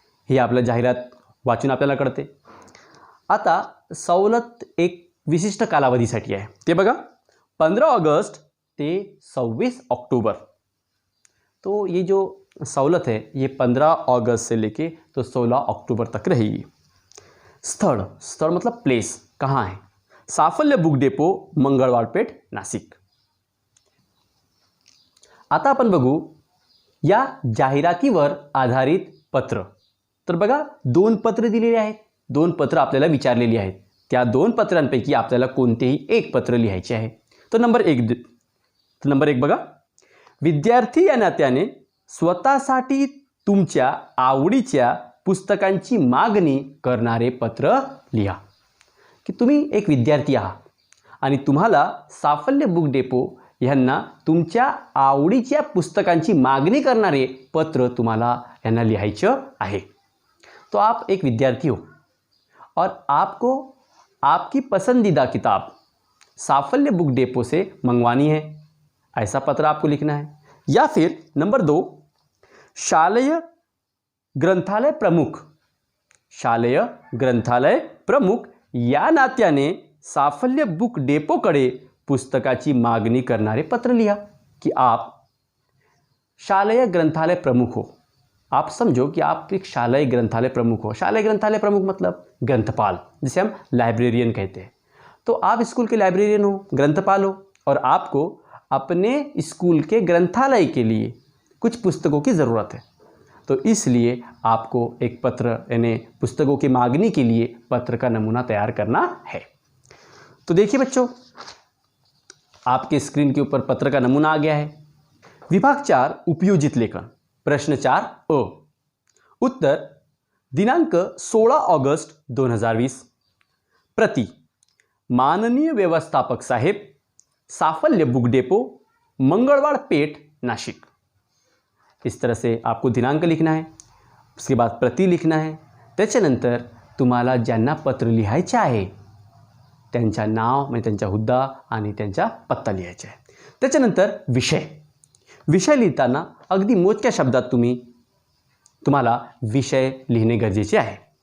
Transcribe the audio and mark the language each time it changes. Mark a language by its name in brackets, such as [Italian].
[Marathi] ही आपलं जाहिरात वाचून आपल्याला कळते. आता सवलत एक विशिष्ट कालावधीसाठी आहे. ते बघा, 15 ऑगस्ट ते 26 अक्टूबर. [Hindi] तो ये जो सवलत है ये 15 अगस्त से लेके तो 16 अक्टूबर तक रहेगी. स्थळ मतलब प्लेस कहाँ है. साफल्य बुक डेपो, मंगळवारपेठ, नाशिक. [Marathi] आता आपण बघू या जाहिरातीवर आधारित पत्र. तर बघा 2 पत्र दिलेली आहेत. 2 पत्र आपल्याला विचारलेली आहेत. त्या 2 पत्रांपैकी आपल्याला कोणतेही एक पत्र लिहायचे आहे. तो नंबर 1 बघा. विद्यार्थी या नात्याने स्वतःसाठी तुमच्या आवडीच्या पुस्तकांची मागणी करणारे पत्र लिहा. की तुम्ही एक विद्यार्थी आहात आणि तुम्हाला साफल्य बुक डेपो यांना तुमच्या आवडीच्या पुस्तकांची मागणी करणारे पत्र तुम्हाला यांना लिहायचं आहे. [Hindi] तो आप एक विद्यार्थी हो और आपको आपकी पसंदीदा किताब साफल्य बुक डेपो से मंगवानी है. ऐसा पत्र आपको लिखना है. या फिर [Marathi] नंबर 2, शालेय ग्रंथालय प्रमुख या नात्याने साफल्य बुक डेपोकडे पुस्तकाची मागणी करणारे पत्र लिहा. [Hindi] कि आप शालेय ग्रंथालय प्रमुख हो. आप समझो कि आप एक शालेय ग्रंथालय प्रमुख हो. शालेय ग्रंथालय प्रमुख मतलब ग्रंथपाल, जिसे हम लाइब्रेरियन कहते हैं. तो आप स्कूल के लाइब्रेरियन हो, ग्रंथपाल हो और आपको अपने स्कूल के ग्रंथालय के लिए कुछ पुस्तकों की ज़रूरत है. तो इसलिए आपको एक पत्र यानी पुस्तकों की मांगनी के लिए पत्र का नमूना तैयार करना है. तो देखिए बच्चों, आपके स्क्रीन के ऊपर पत्र का नमूना आ गया है. [Marathi] विभाग 4 उपयोजित लेखन. प्रश्न 4 अ. उत्तर, दिनांक 16 ऑगस्ट 2020। प्रति माननीय व्यवस्थापक साहेब, साफल्य बुक डेपो, मंगलवाड़ पेठ, नाशिक। [Hindi] इस तरह से आपको दिनांक लिखना है, उसके बाद प्रति लिखना आहे। [Marathi] त्याच्यानंतर तुम्हाला ज्यांना पत्र लिहायचे आहे त्यांच्या नाव म्हणजे त्यांचा हुद्दा आणि त्यांचा पत्ता लिहायचा आहे। त्याच्यानंतर विषय लिहिताना अगदी मोजक्या शब्दात तुम्हाला विषय लिहिणे गरजेचे आहे।